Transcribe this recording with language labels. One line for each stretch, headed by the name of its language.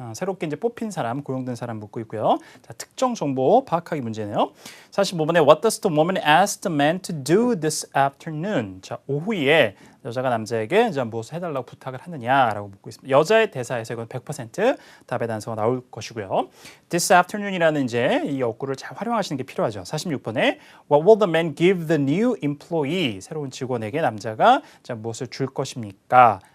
Korean: 새롭게 이제 뽑힌 사람, 고용된 사람 묻고 있고요. 자, 특정 정보 파악하기 문제네요. 45번에
English: What does the woman ask the man to do this afternoon?
Korean: 자, 오후에 여자가 남자에게 이제 무엇을 해달라고 부탁을 하느냐라고 묻고 있습니다. 여자의 대사에서 이건 100% 답의 단서가 나올 것이고요.
English: This afternoon
Korean: 이라는 이제 이 어구를 잘 활용하시는 게 필요하죠. 46번에
English: What will the man give the new employee?
Korean: 새로운 직원에게 남자가 자, 무엇을 줄 것입니까?